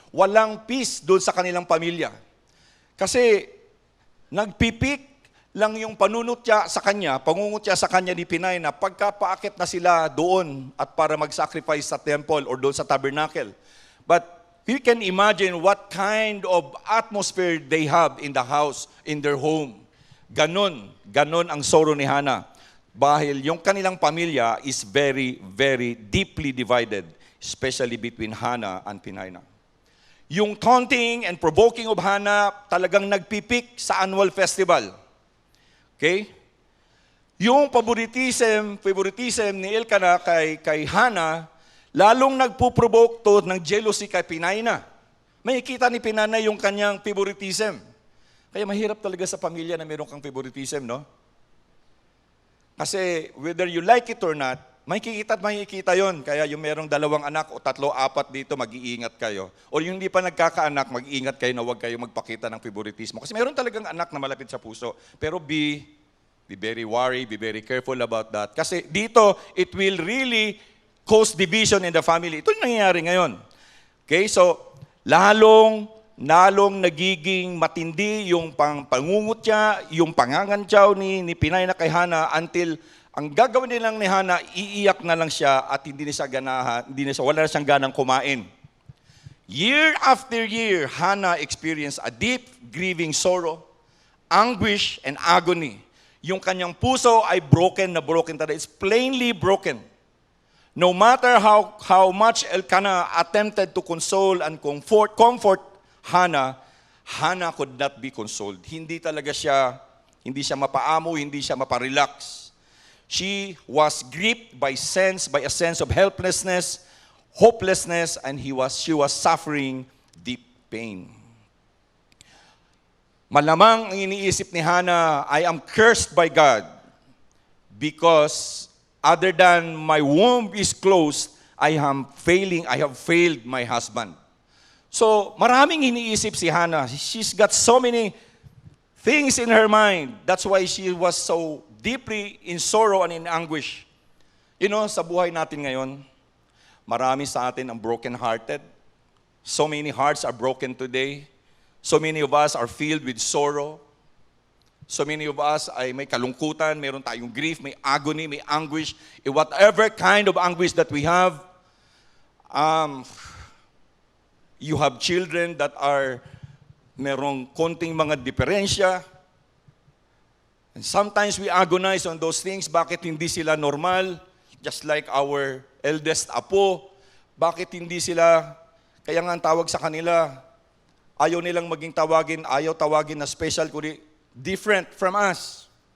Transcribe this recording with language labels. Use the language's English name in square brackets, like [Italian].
[Filipino] Walang peace doon sa kanilang pamilya. Kasi nagpipik lang yung pangungutia sa kanya ni Pinay na pagkapaakit na sila doon at para mag-sacrifice sa temple or doon sa tabernacle. [English] But you can imagine what kind of atmosphere they have in the house, in their home. [Filipino] Ganon ang sorrow ni Hannah. Dahil yung kanilang pamilya [English] is very, very deeply divided, especially between Hannah and Peninnah. Yung taunting and provoking of Hannah [Filipino] talagang nagpipik sa [English] annual festival. Okay? [Filipino] Yung favoritism ni Elkanah kay Hannah, lalong nagpo-provoke to ng jealousy kay Peninnah. May ikita ni Peninnah yung kanyang favoritism. Kaya mahirap talaga sa pamilya na meron kang favoritism, no? Kasi whether you like it or not, makikita yon. Kaya yung merong 2 anak o 3, 4 dito, mag-iingat kayo. O yung hindi pa nagkakaanak, mag-iingat kayo na huwag kayo magpakita ng favoritismo. Kasi meron talagang anak na malapit sa puso. [English] Pero be very worried, be very careful about that. Kasi dito, it will really cause division in the family. [Filipino] Ito yung nangyayari ngayon. Okay, so lalong nagiging matindi yung pangungutya, yung pangangantyaw ni Peninnah kay Hannah until ang gagawin nilang ni Hannah, iiyak na lang siya at wala na siyang ganang kumain. [English] Year after year, Hannah experienced a deep grieving sorrow, anguish, and agony. [Filipino] Yung kanyang puso ay broken talaga. [English] It's plainly broken. No matter how much Elkanah attempted to console and comfort Hannah could not be consoled. [Filipino] Hindi siya mapaamo, hindi siya maparelax. [English] She was gripped by a sense of helplessness, hopelessness, and she was suffering deep pain. [Filipino] Malamang ang iniisip ni Hannah, [English] I am cursed by God because other than my womb is closed, I have failed my husband. So, [Filipino] maraming iniisip si Hannah. [English] She's got so many things in her mind. That's why she was so deeply in sorrow and in anguish. [Filipino] You know, sa buhay natin ngayon, marami sa atin ang broken-hearted. [English] So many hearts are broken today. So many of us are filled with sorrow. [Filipino] So many of us ay may kalungkutan, meron tayong grief, may agony, may anguish. [English] Whatever kind of anguish that we have, you have children that are [Filipino] merong konting mga diferensya. [English] And sometimes we agonize on those things. [Filipino] Bakit hindi sila normal? [English] Just like our eldest apo. [Filipino] Bakit hindi sila, kaya nga ang tawag sa kanila, ayaw nilang maging tawagin na special, kundi [English] different from us.